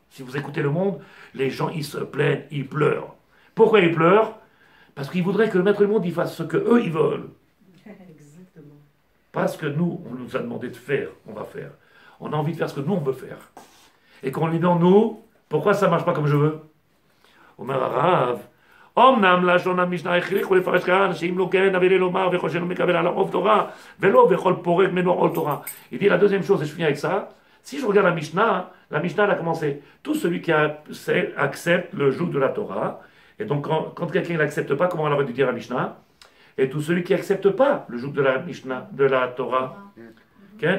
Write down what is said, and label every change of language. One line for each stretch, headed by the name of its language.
French: Si vous écoutez le monde, les gens, ils se plaignent, ils pleurent. Pourquoi ils pleurent? Parce qu'ils voudraient que le maître du monde, il fasse ce qu'eux, ils veulent. Exactement. Pas ce que nous, on nous a demandé de faire, on va faire. On a envie de faire ce que nous, on veut faire. Et quand on lui dit non, nous, pourquoi ça ne marche pas comme je veux? Omer Arav.
Hebrew: אמנם לשון המשנה הכריחו לפרש כאן שאם לא כן נביא לומר וכל שאינו מקבל עליו רוב תורה ולא וכל פורק ממנו עול תורה.
French: Il dit la deuxième chose, et je finis avec ça, si je regarde la Mishnah elle a commencé, tout celui qui accepte le joug de la Torah, et donc quand quelqu'un n'accepte pas, comment on aurait dû dire la Mishnah, et tout celui qui n'accepte pas le joug de la Mishnah, de la Torah. Okay?